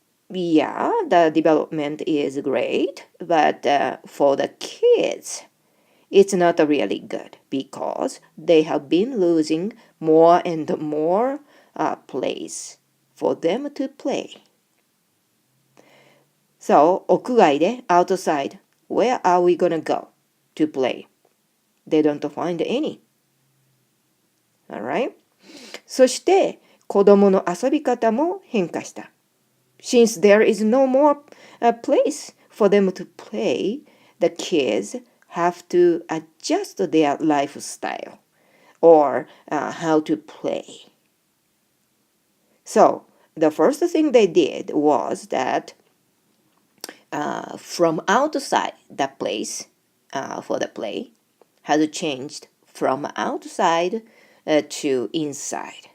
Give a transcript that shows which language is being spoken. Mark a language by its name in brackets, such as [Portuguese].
[English] Yeah, the development is great, but for the kids, it's not really good because they have been losing more and more place for them to play. So, 屋外で outside, where are we gonna go to play? They don't find any. Alright? [Japanese] そして、子供の遊び方も変化した。 [English] Since there is no more place for them to play, the kids have to adjust their lifestyle or how to play. So, the first thing they did was that from outside the place for the play has changed from outside to inside.